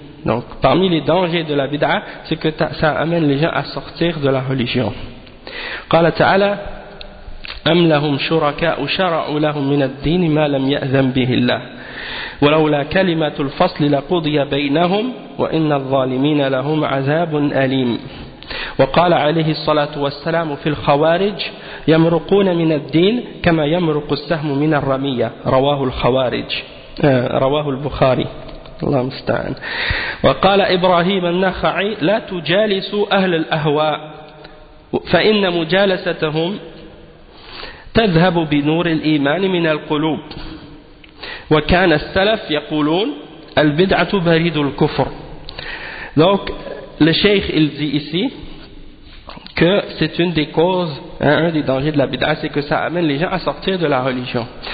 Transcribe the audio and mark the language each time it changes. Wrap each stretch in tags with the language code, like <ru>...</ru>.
<fr>Donc, parmi les dangers de la bid'a, c'est que ça amène les gens à sortir de la religion.</fr> <ar>قال تعالى أم لهم شركاء شرعوا لهم من الدين ما لم يأذن به الله ولولا كلمة الفصل لقضي بينهم وإن الظالمين لهم عذاب أليم. وقال عليه الصلاة والسلام في الخوارج يمرقون من الدين كما يمرق السهم من الرمية رواه الخوارج رواه البخاري. الله المستعان. وقال إبراهيم النخعي لا تجالسوا أهل الأهواء فإن مجالستهم تذهب بنور الإيمان من القلوب. وكان السلف يقولون البدعة بريد الكفر.</ar> <fr>Donc le cheikh il dit ici que c'est une des causes, un des dangers de la bid'a, c'est que ça amène les gens à sortir de la religion.</fr>